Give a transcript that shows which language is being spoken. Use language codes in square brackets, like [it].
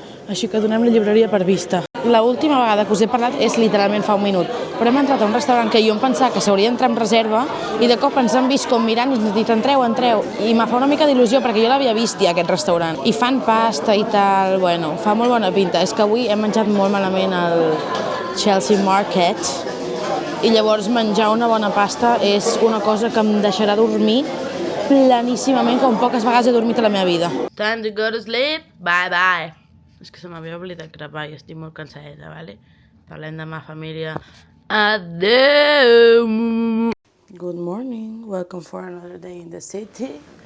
[ca] Així que donem la llibreria per vista. L'última vegada que us he parlat és literalment fa un minut, però hem entrat a un restaurant que jo em pensava que s'hauria d'entrar amb reserva i de cop ens han vist com mirant i ens han dit entreu, i me fa una mica d'il·lusió perquè jo l'havia vist ja aquest restaurant. I fan pasta i tal, bueno, fa molt bona pinta. És que avui hem menjat molt malament al Chelsea Market i llavors menjar una bona pasta és una cosa que em deixarà dormir planíssimament, com poques vegades he dormit a la meva vida. [en] Time to go to sleep, bye bye. [ca] És que se m'havia oblidat grapar i estic molt cansadeta, vale? Parlem demà, família. Adeu! [en] Good morning, welcome for another day in the city.